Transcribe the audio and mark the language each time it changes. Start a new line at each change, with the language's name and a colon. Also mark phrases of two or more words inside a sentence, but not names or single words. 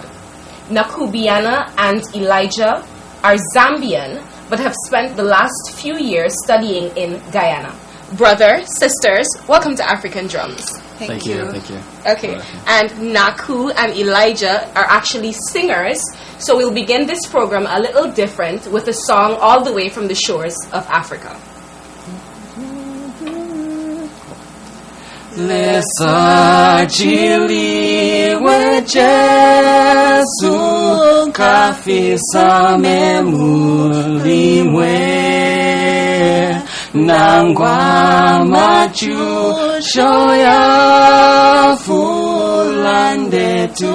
English: Nakubiana and Elijah are Zambian, but have spent the last few years studying in Guyana. Brother, sisters, welcome to African Drums. Thank you. Okay, and Naku and Elijah are actually singers, so we'll begin this program a little different with a song all the way from the shores of Africa.
Bemba: Lesajiliwe Jesu kafisa memulimwe nangwa machusho ya fulande